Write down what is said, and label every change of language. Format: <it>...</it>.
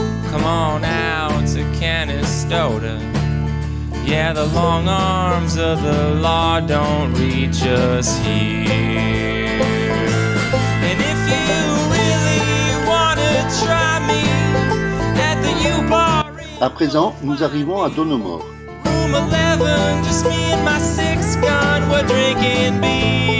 <en>Come on out to Canastota. Yeah, the long arms of the law don't reach us here. And if you really wanna try me at the U-Bar.</en> <fr>À présent, nous arrivons à Donomore.</fr> <en>Room 11, just me and my six gun, we're drinking beer.</en>